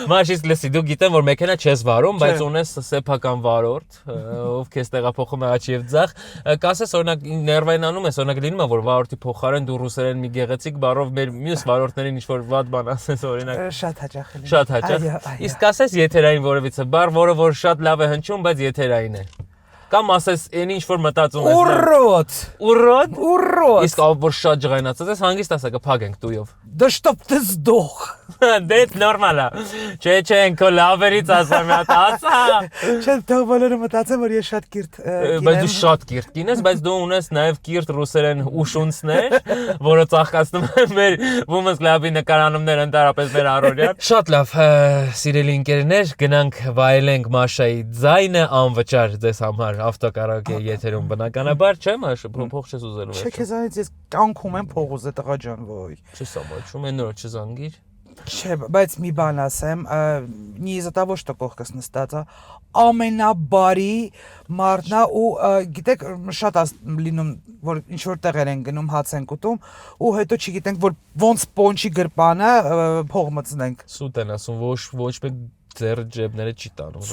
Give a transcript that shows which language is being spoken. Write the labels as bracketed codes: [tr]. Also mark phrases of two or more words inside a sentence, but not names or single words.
[hy] Մաշից լսի դու գիտեմ որ մեքենա չես վարում, բայց ունես սեփական վարորդ, ով քեզ տեղափոխում է աչի եւ ձախ։ Կասես օրինակ ներվայնանում ես, օրինակ լինում է որ վարորդի փոխարեն դու ռուսերեն մի գեղեցիկ բառով մեր մյուս վարորդներին ինչ որ վատ բան ասես օրինակ։ Շատ հաճախ է։ Շատ հաճախ։ Իսկ ասես եթերային որևիցե բառ, որը որ շատ լավ է հնչում, բայց եթերային է։ Կամ ասես այն ինչ որ մտածում ես։ Урод։ Իսկ որ շատ ջղայնացած ես, հանգիստ ասա կփակենք տույով։ [ru] Да чтоб ты сдох։ [hy] Դե նորմալ է։ Չէ, ինքո լավերից ասա մի հատ ասա։ Չէ, թող բոլորը մտածեն որ ես շատ կիրթ կին եմ։ Բայց դու շատ կիրթ կին ես, բայց դու ունես նաև կիրթ ռուսերեն ուշունցներ, որը ծաղկացնում են մեր Women's Club-ի նկարանումներ ընդհանրապես մեր առօրյան։ Շատ լավ, սիրելի ընկերներ, գնանք վայելենք Մաշայի ձայնը անվճար ձեզ համար ավտոկարաոկե եթերում բնականաբար, չէ՞ Մաշա, փող չես ուզելու։ Չէ, քեզանից ես կյանքում եմ փող ուզել տղա ջան, ոյ։ Չես ամաչում, այն նոր չզանգիր։ Չէ, բայց մի բան ասեմ, [ru] не из-за того, что [hy] կողքս նստած է, ամենաբարի մարդն է ու գիտեք շատ լինում որ ինչ որ տեղեր են գնում հաց են կուտում ու հետո չգիտենք որ ոնց պոնչի գրպանը փող մտցնենք։ Սուտ են ասում, ոչ մեկ ձեր ջեբները չի տանում։